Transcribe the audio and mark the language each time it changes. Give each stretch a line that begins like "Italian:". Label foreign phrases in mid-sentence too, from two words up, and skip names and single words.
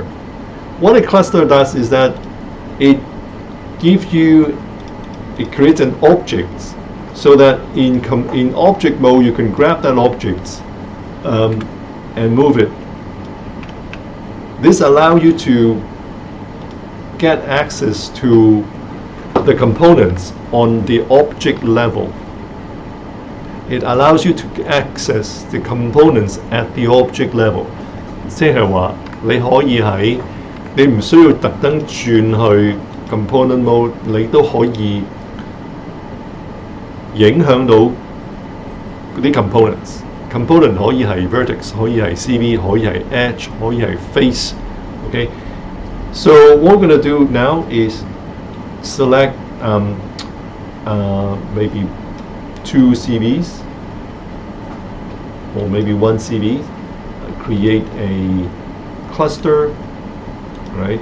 English: What a cluster does is that it creates an object, so that in object mode you can grab that object and move it. This allows you to get access to the components on the object level. It allows you to access the components at the object level.
Cantonese: 即係話你可以喺你唔需要特登轉去
English: component mode，
Cantonese: 你都可以影響到啲 components。component 可以係 vertex， 可以係 CV， 可以係 edge， 可以係 face。
English: Okay, so what we're going to do now is select maybe 2 CVs or maybe 1 CV, create a cluster, right?